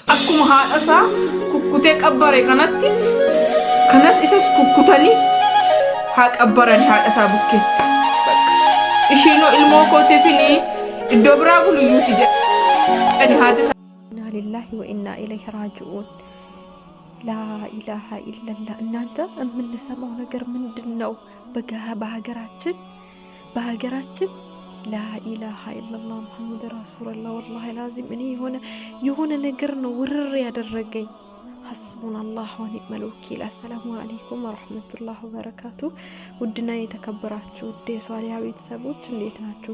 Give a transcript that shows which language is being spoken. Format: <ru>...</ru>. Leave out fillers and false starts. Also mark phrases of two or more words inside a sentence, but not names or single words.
<om>akkuma haadhasaa kukkutee qabbare kanatti kanas isas kukkutanii haa qabbaran haadhasaa bukkeetti. Ishiinoo ilmoo kootiifini iddoo biraa buluyyuuti jedhani haati isaa.</om> <ar>إنا لله وإنا إليه راجعون لا إله إلا الله።</ar> <am>እናንተ የምንሰማው ነገር ምንድነው? በሀገራችን</am> <ar>لا إله إلا الله محمد رسول الله والله</ar> <am>ላዚም እኔ የሆነ ነገር ነው ውርር ያደረገኝ።</am> <ar>حسبنا الله ونعم الوكيل። السلام عليكم ورحمة الله وبركاته።</ar> <am>ውድና የተከበራችሁ የሷሊያ ቤተሰቦች እንዴት ናችሁ?</am>